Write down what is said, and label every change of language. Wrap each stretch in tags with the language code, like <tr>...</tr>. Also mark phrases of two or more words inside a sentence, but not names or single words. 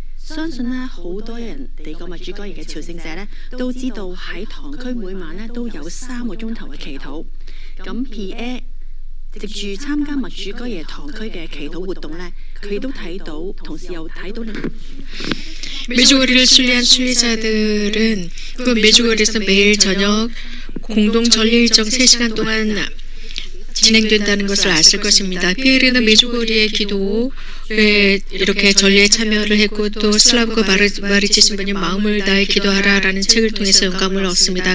<yue>相信咧好多人嚟過默主哥爺嘅朝聖者咧，都知道喺堂區每晚咧都有3個鐘頭嘅祈禱。咁 Pierre 藉住參加默主哥爺堂區嘅祈禱活動咧，佢都睇到，同時又睇到。</yue> <ko>메주거리를 순례한 순례자들은 그 메주거리에서 매일 저녁 공동 전례 일정 3시간 동안 진행된다는 것을 아실 것입니다. 피에르는 메주거리의 기도에 이렇게 전례에 참여를 했고 또 슬라브가 마리치 신부님 마음을 다해 기도하라라는 책을 통해서 영감을 얻습니다.</ko>